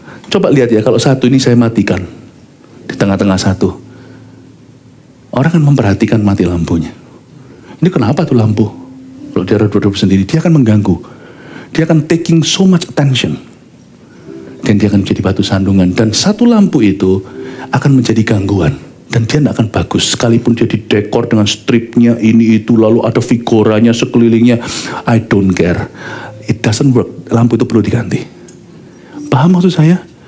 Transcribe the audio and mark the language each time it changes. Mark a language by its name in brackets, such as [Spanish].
[Indonesian] Coba lihat ya, kalau satu ini saya matikan, di tengah-tengah satu. Orang akan memperhatikan mati lampunya. Ini kenapa tuh lampu? Kalau dia redup-redup sendiri, dia akan mengganggu. Dia akan [English] taking so much attention. [Indonesian] Dan dia akan menjadi batu sandungan. Dan satu lampu itu akan menjadi gangguan. Dan dia tidak akan bagus. Sekalipun dia didekor dengan stripnya, ini itu, lalu ada figuranya sekelilingnya. [English] I don't care. It doesn't work. [Indonesian] Lampu itu perlu diganti. Paham maksud saya?